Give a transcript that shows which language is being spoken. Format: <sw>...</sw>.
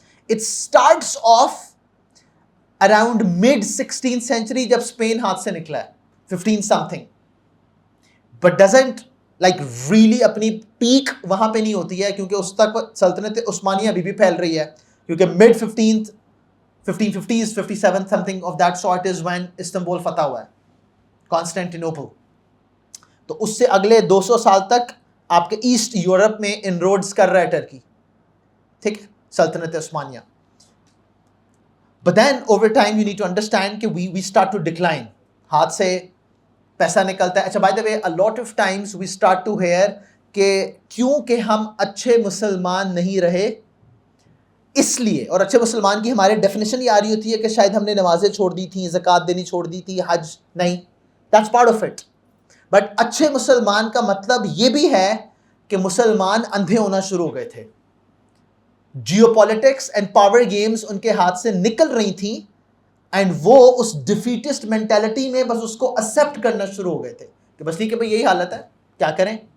<en>It starts off around mid 16th century</en> <ur>جب Spain ہاتھ سے نکلا ہے,</ur> <en>15 something, but doesn't like really</en> <ur>اپنی پیک وہاں پہ نہیں ہوتی ہے, کیونکہ اس تک سلطنت عثمانیہ ابھی بھی پھیل رہی ہے, کیونکہ</ur> <en>mid 1550s 57 something of that sort is when</en> <ur>Istanbul فتح ہوا ہے, کانسٹینٹینوپل. تو اس سے اگلے 200 سال تک آپ کے ایسٹ یورپ میں ان روڈز کر رہا ہے ٹرکی, ٹھیک ہے, سلطنت عثمانیہ.</ur> <en>But then over time you need to understand کہ we start to decline,</en> <ur>ہاتھ سے پیسہ نکلتا ہے. اچھا</ur> <en>by the way, a lot of times we start to hear</en> <ur>کہ کیوں کہ ہم اچھے مسلمان نہیں رہے, اس لیے, اور اچھے مسلمان کی ہمارے ڈیفینیشن یہ آ رہی ہوتی ہے کہ شاید ہم نے نمازیں چھوڑ دی تھیں, زکوٰۃ دینی چھوڑ دی تھی, حج نہیں,</ur> <en>that's part of it.</en> <ur>But اچھے مسلمان کا مطلب یہ بھی ہے کہ مسلمان اندھے ہونا شروع ہو گئے تھے, Jio politics and power games ان کے ہاتھ سے نکل رہی تھیں, اینڈ وہ اس ڈیفیٹسٹ مینٹیلٹی میں بس اس کو ایکسیپٹ کرنا شروع ہو گئے تھے کہ بس ٹھیک ہے بھائی یہی حالت ہے, کیا کریں.</ur>